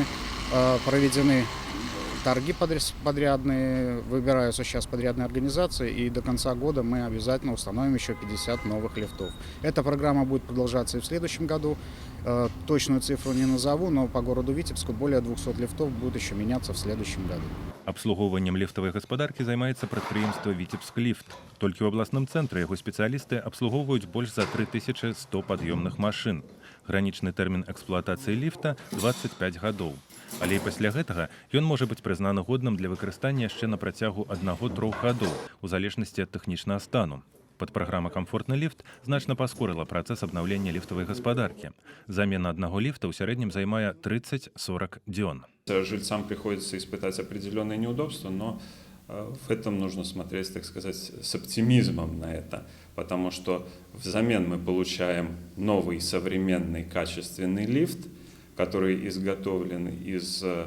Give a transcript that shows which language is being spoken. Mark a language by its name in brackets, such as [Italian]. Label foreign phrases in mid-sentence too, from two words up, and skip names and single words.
[Russian] Проведены торги подрядные, выбираются сейчас подрядные организации, и до конца года мы обязательно установим еще 50 новых лифтов. Эта программа будет продолжаться и в следующем году. Точную цифру не назову, но по городу Витебску более 200 лифтов будут еще меняться в следующем году. [Belarusian] Абслугоўваннем ліфтавай гаспадаркі займаецца прадпрыемства «Витебск-ліфт». Толькі ў абласным цэнтры яго спецыялісты абслугоўваюць больш за 3100 пад'ёмных машын. Гранічны тэрмін эксплуатацыі ліфта – 25 гадоў. Але і пасля гэтага ён можа быць прызнаны годным для выкарыстання яшчэ на працягу 1-3 гадоў, у залежнасці ад тэхнічнага стану. Падпраграма «Камфортны ліфт» значна паскорыла працэс абнаўлення ліфтавай гаспадаркі. Замена аднаго ліфта ў сярэднім займае 30-40 дзён. [Russian] Жильцам приходится испытать определенные неудобства, но в этом нужно смотреть, так сказать, с оптимизмом на это, потому что взамен мы получаем новый, современный, качественный лифт, который изготовлен из